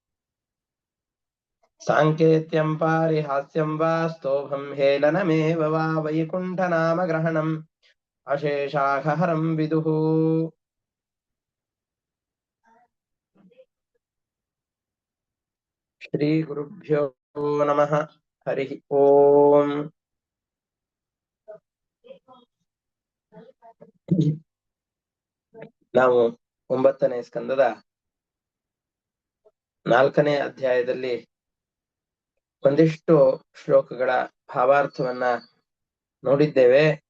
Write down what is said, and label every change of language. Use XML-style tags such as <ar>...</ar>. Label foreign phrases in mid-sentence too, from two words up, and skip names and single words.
<sa>साङ्केत्यं पारिहास्यं वा स्तोभं हेलनमेव वा वैकुण्ठनामग्रहणम् अशेषाहरं विदुः श्रीगुरुभ्यो नमः हरिः ओम्</sa> <kn>ನಾವು 9ನೇ ಸ್ಕಂದದ 4ನೇ ಅಧ್ಯಾಯದಲ್ಲಿ ಒಂದಿಷ್ಟು ಶ್ಲೋಕಗಳ ಭಾವಾರ್ಥವನ್ನ ನೋಡಿದ್ದೇವೆ.</kn>